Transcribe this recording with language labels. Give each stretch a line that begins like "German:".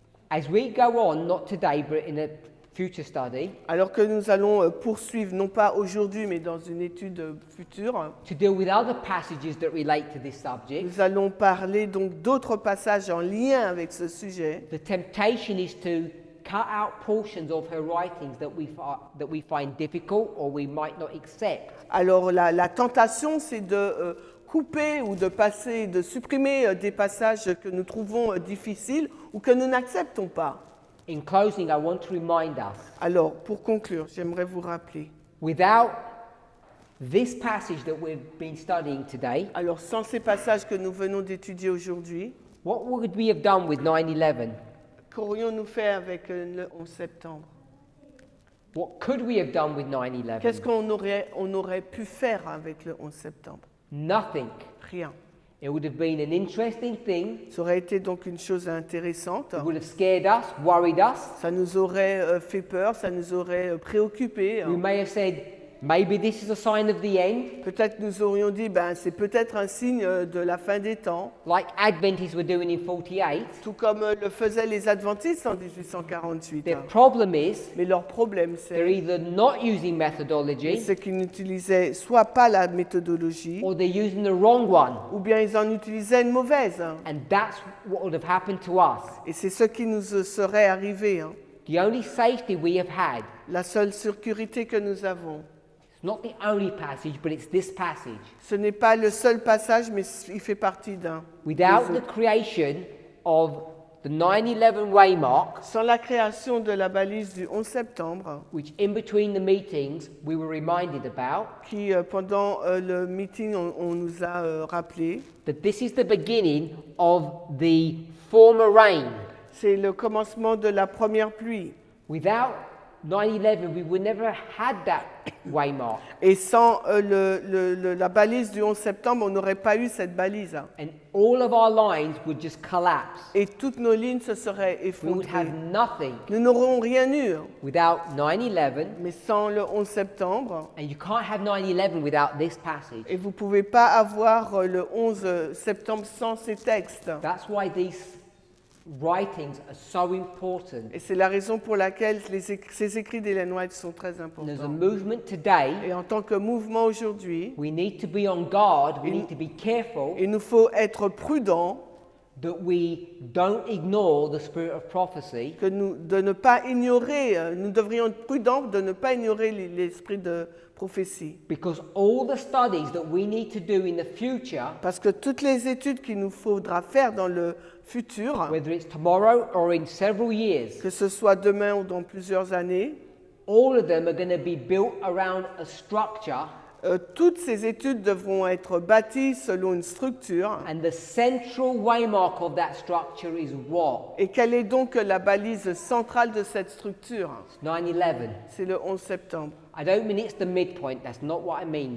English: As we go on, not today, but in a future study,
French: Alors que nous allons poursuivre, non pas aujourd'hui, mais dans une étude future,
English: to deal with other passages that relate to this subject,
French: nous allons parler donc d'autres passages en lien avec ce sujet.
English: the temptation is to cut out portions of her writings that we find difficult or we might not accept.
French: Alors la tentation, c'est de couper ou de passer, de supprimer des passages que nous trouvons difficiles ou que nous n'acceptons pas.
English: In closing, I want to remind us,
French: Alors, pour conclure, j'aimerais vous rappeler,
English: without this passage that we've been studying today,
French: alors sans ces passages que nous venons d'étudier aujourd'hui,
English: what would we have done with 9/11?
French: qu'aurions-nous fait avec le 11 septembre?
English: What could we have done with
French: Qu'est-ce
English: 9/11?
French: qu'on aurait pu faire avec le 11 septembre?
English: Nothing.
French: Rien.
English: It would have been an interesting thing.
French: Ça aurait été donc une chose intéressante.
English: It would have scared us, worried us.
French: Ça nous aurait fait peur, ça nous aurait préoccupés.
English: We may have said, maybe this is a sign of the end,
French: Peut-être nous aurions dit, ben, c'est peut-être un signe de la fin des temps,
English: like Adventists were doing in 48.
French: tout comme le faisaient les adventistes en 1848.
English: The problem is,
French: Mais leur problème,
English: they're
French: c'est
English: either not using methodology
French: qu'ils n'utilisaient soit pas la méthodologie,
English: or they're using the wrong one.
French: ou bien ils en utilisaient une mauvaise.
English: And that's what would have happened to us.
French: Et c'est ce qui nous serait arrivé.
English: The only safety we have had,
French: La seule sécurité que nous avons.
English: it's not the only passage, but it's this passage.
French: Ce n'est pas le seul passage, mais il fait partie d'un.
English: Without
French: des autres.
English: creation of the 9/11 waymark,
French: Sans la création de la balise du 11 septembre,
English: which in between the meetings we were reminded about,
French: qui pendant le meeting, on nous a rappelé,
English: that this is the beginning of the former rain.
French: c'est le commencement de la première pluie.
English: Without 9/11, we would never had that waymark.
French: Et sans la balise du 11 septembre, on n'aurait pas eu cette balise.
English: And all of our lines would just collapse.
French: Et toutes nos lignes se seraient
English: We would have
French: effondrées.
English: nothing
French: Nous n'aurons rien eu.
English: without 9/11,
French: Mais sans le 11 septembre,
English: and you can't have 9/11 without this passage.
French: et vous ne pouvez pas avoir le 11 septembre sans ces textes.
English: That's why these writings are so important.
French: Et c'est la raison pour laquelle ces écrits d'Ellen White sont très
English: There's a
French: importants.
English: movement today.
French: Et en tant que mouvement aujourd'hui,
English: We need to be on guard. We need to be careful
French: il nous faut être prudents
English: that we don't ignore the spirit of prophecy,
French: de ne pas ignorer, nous devrions être prudents de ne pas ignorer l'esprit de prophétie.
English: because all the studies that we need to do in the future,
French: Parce que toutes les études qu'il nous faudra faire dans le futur,
English: whether it's tomorrow or in several years,
French: que ce soit demain ou dans plusieurs années,
English: all of them are going to be built around a structure,
French: toutes ces études devront être bâties selon une structure.
English: and the central waymark of that structure is what?
French: Et quelle est donc la balise centrale de cette structure?
English: It's 9/11.
French: C'est le 11 septembre.
English: I don't mean it's the midpoint, that's not what I mean.